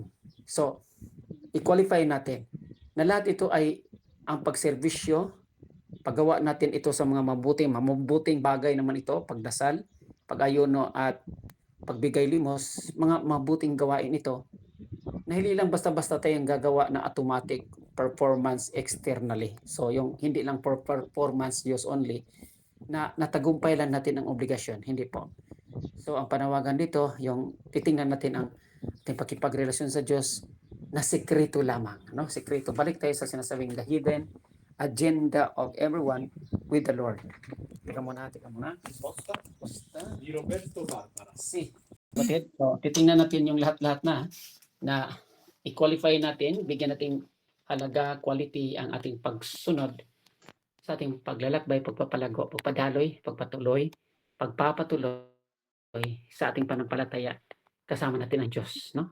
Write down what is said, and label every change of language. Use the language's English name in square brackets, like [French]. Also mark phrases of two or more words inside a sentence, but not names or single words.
[Filipino] So i-qualify natin na lahat ito ay ang pagserbisyo, paggawa natin ito sa mga mabuting bagay naman ito, pagdasal, pag-ayuno at pagbigay limos, mga mabuting gawain ito na hindi lang basta-basta tayong gagawa na [English] automatic performance externally. [Filipino] So yung hindi lang [English] for performance use only, [Filipino] na natagumpay lang natin ang obligasyon, hindi po. So ang panawagan dito, yung titingnan natin ang ating pakipagrelasyon sa Diyos na sekreto lamang, no? Sekreto. Balik tayo sa sinasabing [English] the hidden agenda of everyone with the Lord. [Filipino] Teka muna. [Italian] Posta. Di Roberto Barbara. Si. [Filipino] Bakit? So, titingnan natin yung lahat-lahat na i-qualify natin, bigyan natin halaga, quality ang ating pagsunod sa ating paglalakbay, pagpapalago, pagpadaloy, pagpatuloy, pagpapatuloy sa ating pananampalataya, kasama natin ang Diyos, no?